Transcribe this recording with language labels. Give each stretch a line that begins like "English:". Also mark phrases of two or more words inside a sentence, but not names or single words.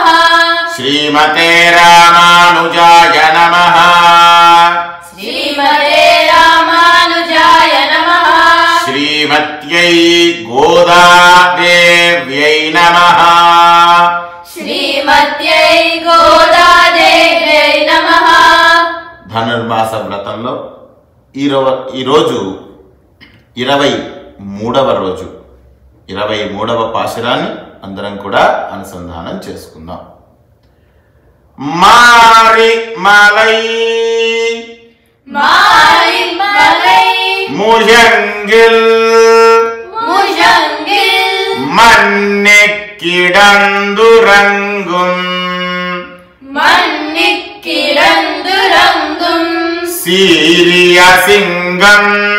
Sanskrit: श्रीमते रामानुजाय नमः। श्रीमते रामानुजाय नमः। श्रीमत्यै गोदादेव्यै नमः। श्रीमत्यै गोदादेव्यै नमः।
Telugu: ధనుర్మాస వ్రతంలో ఈరోజు 23వ రోజు 23వ పాశురాన్ని అందరం కూడా అనుసంధానం చేసుకుందాం.
Tamil: மாரி மலை மாரி மலை முழங்கில் முழங்கில் மண்ணிக்கிடந்துறங்கும் மண்ணிக்கிடந்துறங்கும் சீரிய சிங்கம்